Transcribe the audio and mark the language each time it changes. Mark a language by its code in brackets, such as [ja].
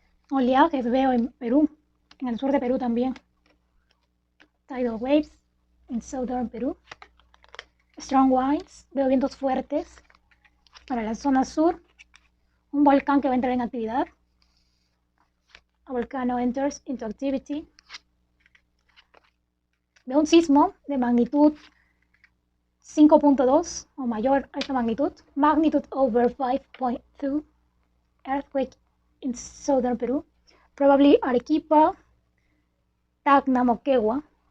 [es] Oleajes veo en Perú, en el sur de Perú también. [en] Tidal waves [es] en [en] southern [es] Perú. [en] Strong winds, [es] veo vientos fuertes para la zona sur. Un volcán que va a entrar en actividad. [en] A volcano enters into activity. [es] Veo un sismo de magnitud 5.2 o mayor a esta magnitud. [en] Magnitude over 5.2. Earthquake in southern Perú. Probably Arequipa, Tacna, Moquegua.